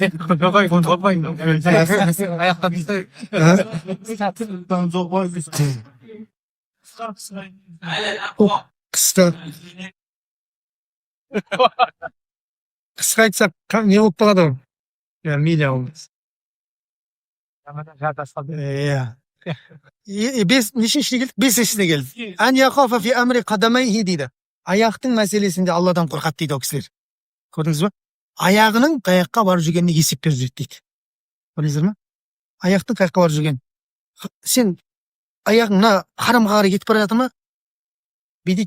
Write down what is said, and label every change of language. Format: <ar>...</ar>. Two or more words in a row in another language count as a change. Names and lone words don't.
<kk>Қысқа айтсақ не болып қалады ғой? Мейлі ауыз. Нешіншіне келдік? Бесіншісіне келдік.</kk> <ar>أن يخاف في أمر قدميه дейді.</ar> <kk>Аяқтың мәселесінде Алладан қорқады дейді ол кісілер. Көрдіңіз ба? Аяғының қаяққа барып жүргеніне есеп беріп жүреді дейді. Көрдіңіздер ме? Аяқтың қаяққа барып жүрген. Сен аяғыңна харамға қарай кетіп бара жатыр ма? Бүйдейді.</kk>